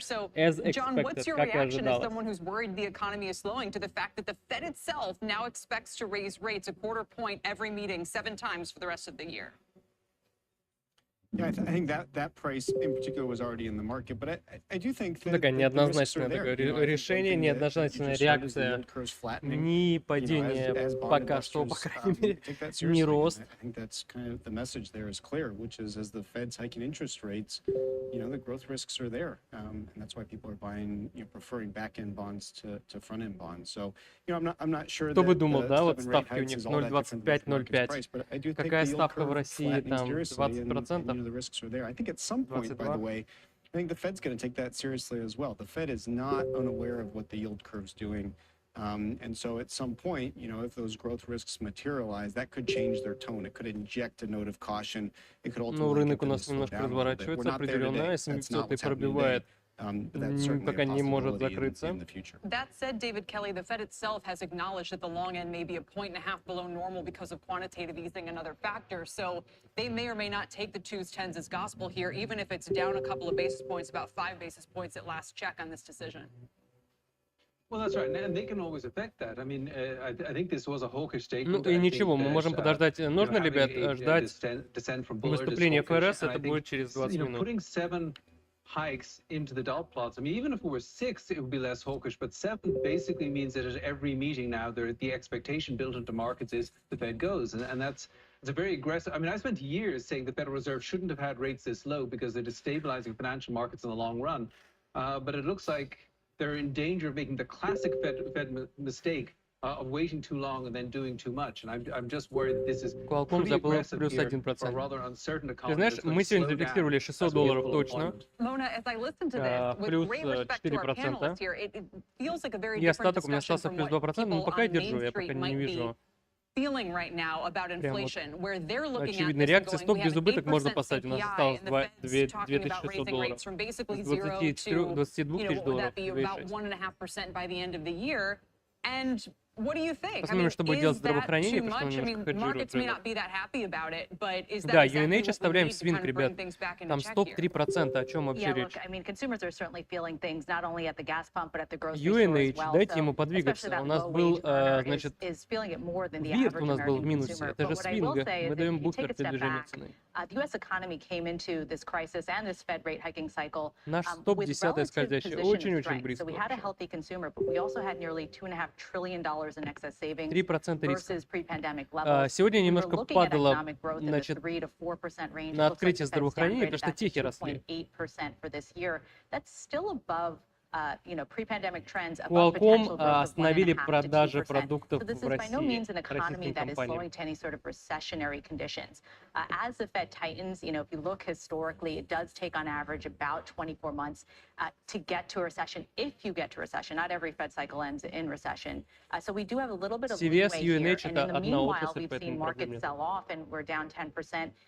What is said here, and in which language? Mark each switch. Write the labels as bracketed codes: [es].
[en] So, John, what's your reaction as someone who's worried the economy is slowing to the fact that the Fed itself now expects to raise rates a quarter point every meeting 7 times for the rest of the year? Yeah, I think that price in particular was already in the market, but I do think that [ru] такая неоднозначная такое решение, неоднозначная реакция, ни падение пока что, по крайней мере, ни рост. [en] I think that's kind of the message there is clear, which is as the Fed's hiking interest rates, the growth risks are there, and that's why people are buying, preferring back-end bonds to front-end bonds. So, I'm not sure. [ru] Кто бы думал, да, вот ставки у них 0,25-0,5. Какая ставка в России там 20%? [en] The risks are there. I think at some point, by the way, I think the Fed's going to take that seriously as well. The Fed is not unaware of what the yield curve's doing. And so at some point, if those growth risks materialize, that could change their tone. It could inject a note of caution. It could ultimately [ru] рынок у нас немножко разворачивается определенно, S&P 500 пробивает, пока не может закрыться. [en] That said, David Kelly, the Fed itself has acknowledged that the long end may be 1.5 points below normal because of quantitative easing and other factors. So they may or may not take the 2s, 10s as gospel here, even if it's down a couple of basis points, about 5 basis points at last check on this decision. Well, that's right, and they can always affect that. I mean, I think this was a hawkish statement. [ru] Ну и ничего, мы можем подождать. Нужно, ребят, ждать выступления ФРС, это будет через 20 минут. [en] Putting 7 hikes into the dot plots. I mean, even if it were 6, it would be less hawkish, but 7 basically means that at every meeting now, the expectation built into markets is the Fed goes, and it's a very aggressive. I mean, I spent years saying the Federal Reserve shouldn't have had rates this low because they're destabilizing financial markets in the long run. But it looks like they're in danger of making the classic Fed mistake of waiting too long and then doing too much. And I'm just worried that this is pretty aggressive here for a rather uncertain economy. [ru] Ты знаешь, мы сегодня зафиксировали $600 точно. [en] Mona, as I listen to this, with great respect to our panelists here, it feels like a very different discussion from what people on Main Street might be feeling right now about inflation, where they're looking at this and going, we have an 8% CPI, and the Fed's talking about raising rates from basically 0 to, would that be about 1.5% by the end of the year? And what do you think? I mean, is that too much? I mean, markets may not be that happy about it, but is that exactly what we need to kind of bring things back into check here? [ru] Там 3%, о чем вообще речь? [en] I mean, consumers are certainly feeling things not only at the gas pump, but at the grocery store as well. [ru] Дайте ему подвигаться. У нас был, значит, вирт у нас был в минусе. Это же свинга. Мы даем буфер для движения цены. [en] The U.S. economy came into this crisis and this Fed rate hiking cycle with relative position strength. So we had a healthy consumer, but we also had nearly $2.5 trillion in excess savings 3% versus pre-pandemic levels. [ru] Сегодня немножко падало, значит, на открытие здравоохранения, потому что техи росли. [en] For this year. That's still above pre-pandemic trends. [ru] Qualcomm остановили продажи продуктов в России. [en] By no means an economy that is slowing to any sort of recessionary conditions. As the Fed tightens, if you look historically, it does take on average about 24 months to get to a recession. If you get to recession, not every Fed cycle ends in recession. So we do have a little bit of leeway here. And in the meanwhile, we've seen markets sell off, and we're down 10%.